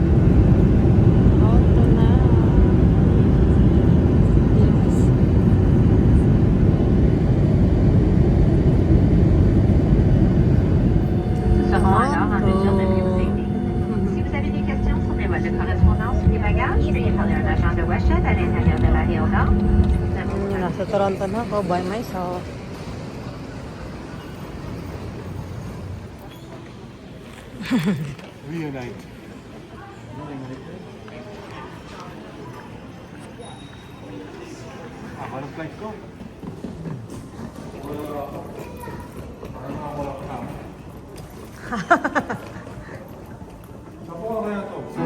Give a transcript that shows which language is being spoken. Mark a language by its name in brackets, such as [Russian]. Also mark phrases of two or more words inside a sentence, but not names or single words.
[Filipino] Auto na. Yes. [French] Nous serons alors en mesure de mieux vous aider. Si vous avez des questions sur les voies de correspondance ou les bagages, veuillez parler à un agent de WestJet à l'intérieur de l'aérodrome. [Filipino] Nasa Toronto na ako [English] by myself. Reunite. [Filipino] Ano flight ko? Wala ka. Saan po kaya to?